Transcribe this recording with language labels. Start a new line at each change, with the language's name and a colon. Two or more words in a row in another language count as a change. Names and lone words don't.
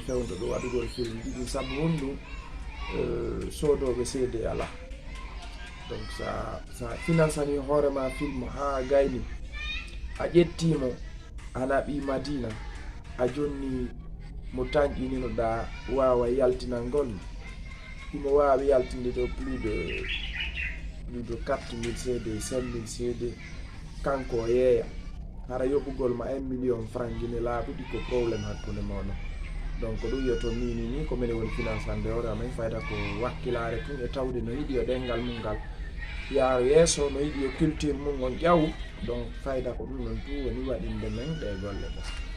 Fula: fewdo ɗo waɗugol film ji ɗin saabu honɗum sodoɓe cd ala donc sa financani hoorema film ha gayni a ƴettimo a naɓi madina a jonni mo tañƴininoɗa wawa yaltinangol imo wawi yaltinde
French: plus de
Fula: 4000 cd 5000 cd kanko yeeya hara yoɓugol ma 1 million franc guine laaɓuɗi ko probléme hakkude moɗon donc ɗum yoto ni ko minen woni financande hoore amen fayda ko wakkilare tun e tawde no yiɗi yo ɗengal mum ngal yaa yeeso no yiɗi yo culture mum on ƴaw donc fayda ko ɗum non tu woni waɗinde men ɗe golle ɗe